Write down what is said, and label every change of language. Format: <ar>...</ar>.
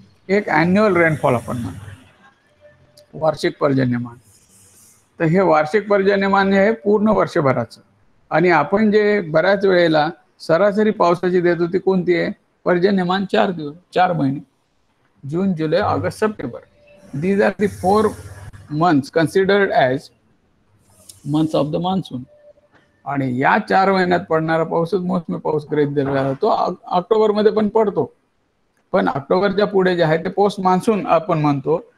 <mr>एक annual rainfall आपण म्हणतो, वार्षिक पर्जन्यमान. तर हे वार्षिक पर्जन्यमान हे पूर्ण वर्षभराचं, आणि आपण जे बऱ्याच वेळेला सरासरी पावसाची देतो ती कोणती आहे? पर्जन्यमान 4 महिने, जून, जुलै, August, September.</mr> <en>These are the 4 months considered as months of the monsoon.</en> <mr>आणि या 4 महिन्यात पडणारा पाऊसच मोसमी पाऊस गृहीत धरला जातो. ऑक्टोबर मध्ये पण पडतो, पण ऑक्टोबरच्या पुढे जे आहे ते पोस्ट मान्सून आपण म्हणतो.</mr>